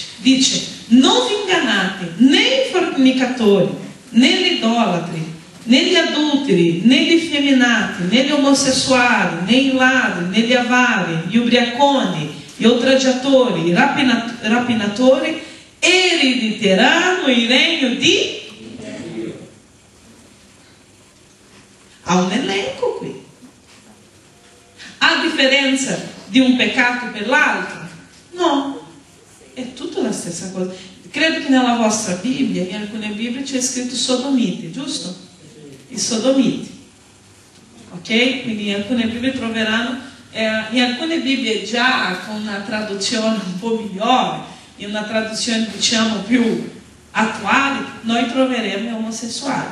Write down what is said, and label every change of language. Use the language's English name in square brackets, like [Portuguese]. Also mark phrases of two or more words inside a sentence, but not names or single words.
[Italian] Dice, non vi ingannate né i fornicatori, né gli idolatri, né gli adulteri, né gli effeminati, né gli omosessuali, né i ladri, né gli avari, gli ubriaconi, gli oltraggiatori, i rapinatori erediteranno il regno di... Ha un elenco qui. [Portuguese] Há diferença de um pecado [Italian] per l'altro? [Portuguese] Não. É tudo a stessa coisa. [Italian] Credo que nella vostra Bibbia, in alcune Bibbie c'è scritto sodomite, giusto? I sodomiti. Ok? Quindi in alcune Bibbie troveranno, in alcune Bibbie già con una traduzione un po' migliore, in una traduzione diciamo più attuale, noi troveremo omosessuali.